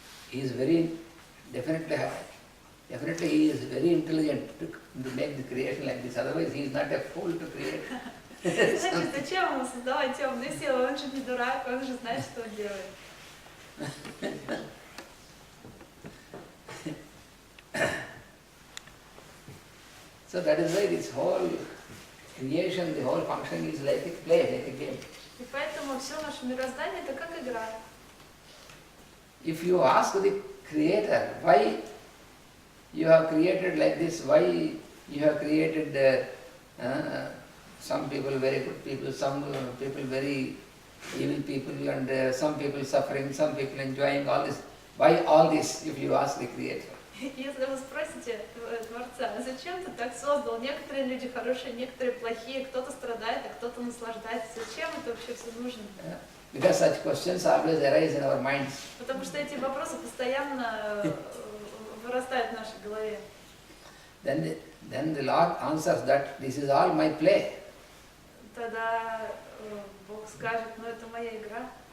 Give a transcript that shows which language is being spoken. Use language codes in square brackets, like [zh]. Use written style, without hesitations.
[en] He is very definitely he is very intelligent to make the creation like this. Otherwise, he is not a fool to create. [ru] Значит, зачем ему создавать темные силы? Он же не дурак, он же знает, что он делает. [en] So that is why this whole creation, the whole function is like a play, like a game. [ru] И поэтому все наше мироздание это как игра. [en] If you ask the Creator why you have created like this, why you have created some people very good people, some people very evil people, and some people suffering, some people enjoying all this. Why all this, if you ask the Creator? [ru] Если вы спросите Творца, зачем ты так создал? Некоторые люди хорошие, некоторые плохие, кто-то страдает, а кто-то наслаждается. Зачем это вообще все нужно? [en] Because such questions always arise in our minds. [ru] Потому что эти вопросы постоянно вырастают в нашей голове. [en] Then the Lord answers that this is all my play. [ru] Тогда Бог скажет, ну это моя игра.